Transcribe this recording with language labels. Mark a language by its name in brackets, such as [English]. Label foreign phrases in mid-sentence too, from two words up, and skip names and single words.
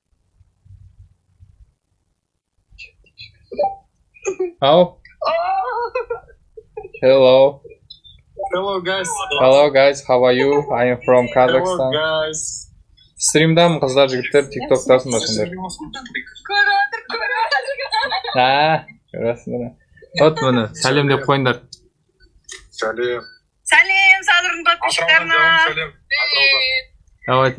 [English] Ау. Hello. Hello guys, how are you? I am from Kazakhstan. Hello guys. [Kazakh] Стримдамын қыздар жігіттер, тиктоктасың ба сендер? Көресіңдер. Вот міне, сәлем деп қойыңдар. Сәлем. Сәлем Садырдың подписчиктарына. Сәлем. Давайте.